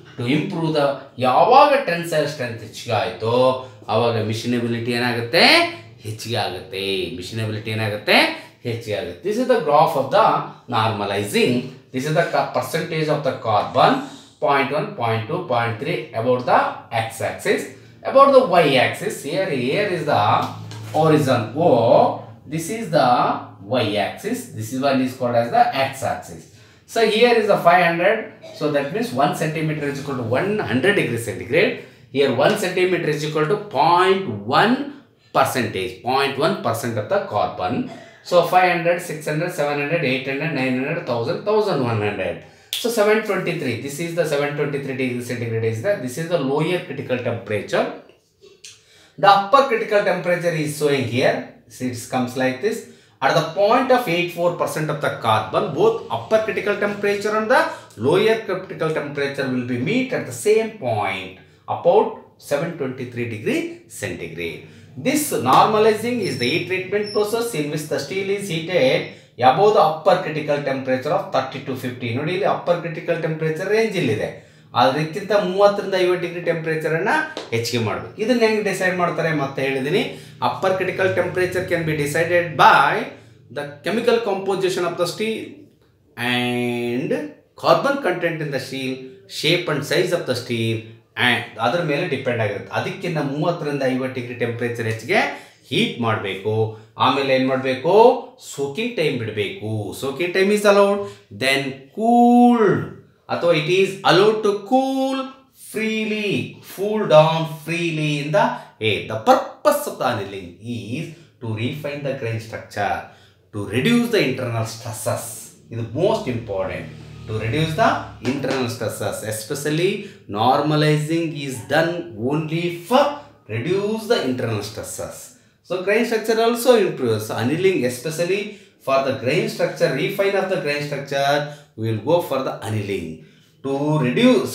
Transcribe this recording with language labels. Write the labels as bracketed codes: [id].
[en] to improve the, [kn] ಯಾವಾಗ tensile strength ಹೆಚ್ಚಿಗೆ ಆಯಿತೋ ಆವಾಗ ಮಿಷಿನಬಿಲಿಟಿ ಏನಾಗುತ್ತೆ, ಹೆಚ್ಚಿಗೆ ಆಗುತ್ತೆ. ಮಿಷಿನಬಿಲಿಟಿ ಏನಾಗುತ್ತೆ, ಹೆಚ್ಚಿಗೆ ಆಗುತ್ತೆ. [en] This is the graph of the normalizing. This is the percentage of the carbon, 0.1, 0.2, 0.3 about the x-axis. About the y-axis, here is the horizon O, this is the y-axis, this is one is called as the x-axis. So here is the 500, so that means 1 centimeter is equal to 100 degrees centigrade. Here 1 centimeter is equal to 0.1% of the carbon. So 500, 600, 700, 800, 900, 1000, 1100. So 723, this is the 723 degrees centigrade is that, this is the lower critical temperature. The upper critical temperature is showing here. See, it comes like this. At the point of 84% of the carbon, both upper critical temperature and the lower critical temperature will be meet at the same point, about 723 degree centigrade. This normalizing is the heat treatment process in which the steel is heated above the upper critical temperature of 30 to 50. [kn] ನೋಡಿ, ಇಲ್ಲಿ upper critical temperature range ಇಲ್ಲಿದೆ, ಅದಕ್ಕಿಂತ 30 ರಿಂದ 50 degree temperature ಅನ್ನ ಹೆಚ್ಚಿಗೆ ಮಾಡಬೇಕು. ಇದನ್ನ ಹೆಂಗೆ ಡಿಸೈಡ್ ಮಾಡ್ತಾರೆ ಮತ್ತೆ ಹೇಳಿದೀನಿ. [en] upper critical temperature can be decided by the chemical composition of the steel and carbon content in the steel, shape and size of the steel, and [kn] ಅದರ ಮೇಲೆ ಡಿಪೆಂಡ್ ಆಗಿರುತ್ತೆ. ಅದಕ್ಕಿಂತ 30 ರಿಂದ 50 ಡಿಗ್ರಿ ಟೆಂಪರೇಚರ್ ಹೆಚ್ಚಿಗೆ ಹೀಟ್ ಮಾಡಬೇಕು. ಆಮೇಲೆ ಏನು ಮಾಡಬೇಕು, ಸೋಕಿಂಗ್ ಟೈಮ್ ಬಿಡಬೇಕು. [en] Soaking time is allowed. Then cooled, ಅಥವಾ it is allowed to cool freely, cool down freely in the air. The purpose of the annealing is to refine the grain structure, to reduce the internal stresses. ಇದು most important, to reduce the internal stresses. Especially normalizing is done only for reduce the internal stresses. So grain structure also improves. Annealing, especially for the grain structure, refine of the grain structure, we will go for the annealing to reduce.